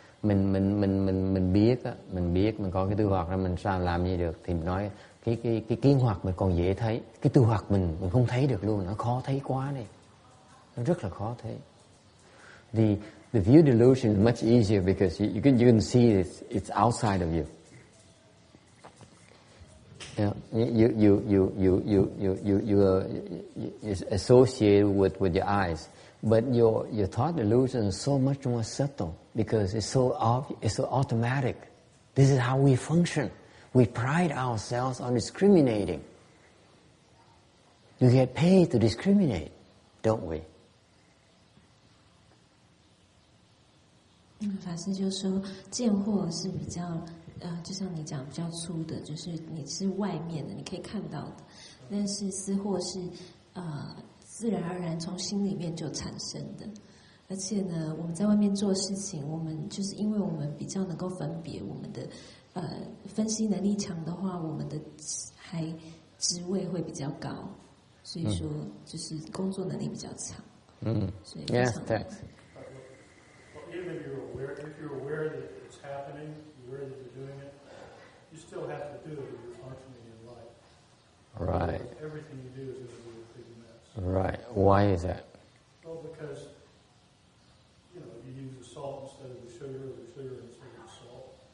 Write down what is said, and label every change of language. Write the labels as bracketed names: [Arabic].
[Vietnamese] Mình biết á, mình có cái tư hoạt ra, mình sao làm gì được? Thì mình nói cái kiến hoạt mình còn dễ thấy, cái tư hoạt mình không thấy được luôn, nó khó thấy quá này, nó rất là khó thấy. [English] The view delusion is much easier because you can see it's outside of you. You associate with your eyes, but your thought delusion is so much more subtle because it's so obvious, it's so automatic. This is how we function. We pride ourselves on discriminating. You get paid to discriminate, don't we? [Chinese] 法师就说，见惑是比较就像你讲比较粗的，就是你是外面的，你可以看到的。但是私惑是自然而然从心里面就产生的。而且呢，我们在外面做事情，我们就是因为我们比较能够分别，我们的分析能力强的话，我们的职位会比较高，所以说就是工作能力比较强。所以非常难。 [English] Even if you're aware that it's happening, you're aware that you're doing it, you still have to do it if you're functioning in life. Right. everything you do is going to be a big mess. Right. Why is that? Well, because, you know, you use the salt instead of the sugar, or the sugar instead of the salt.